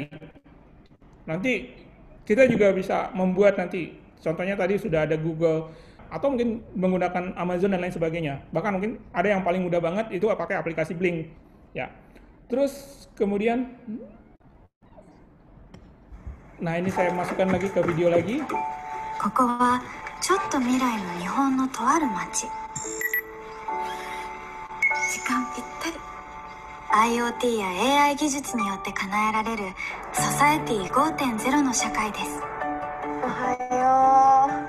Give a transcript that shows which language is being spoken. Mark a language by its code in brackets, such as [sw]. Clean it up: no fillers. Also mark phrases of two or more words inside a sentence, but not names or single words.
[id] Nanti kita juga bisa membuat nanti, contohnya tadi sudah ada Google, atau mungkin menggunakan Amazon dan lain sebagainya. Bahkan mungkin ada yang paling mudah banget itu pakai aplikasi Blink, ya. Terus kemudian, nah ini saya masukkan lagi ke video lagi. [ja] ここはちょっと未来の日本のとある町。時間ぴったり。 IoT や AI 技術によって叶えられるソサエティ 5.0 の社会です。おはよう。